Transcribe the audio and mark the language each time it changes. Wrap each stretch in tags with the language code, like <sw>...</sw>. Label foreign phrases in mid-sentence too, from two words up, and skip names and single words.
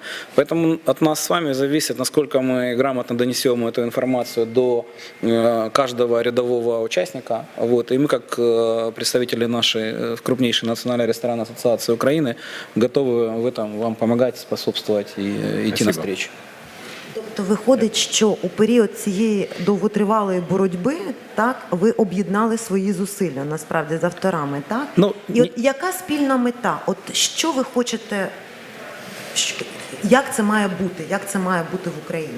<ru>Поэтому от нас с вами зависит, насколько мы грамотно донесем эту информацию до каждого рядового участника. Вот. И мы, как представители нашей крупнейшей национальной ресторанной ассоциации Украины, готовы в этом вам помогать, способствовать и идти навстречу.</ru> <uk>Тобто виходить, що у період цієї довготривалої боротьби, так, ви об'єднали свої зусилля, насправді, з авторами, так? Ну, і от яка спільна мета? От що ви хочете, як це має бути? Як це має бути в Україні?</uk>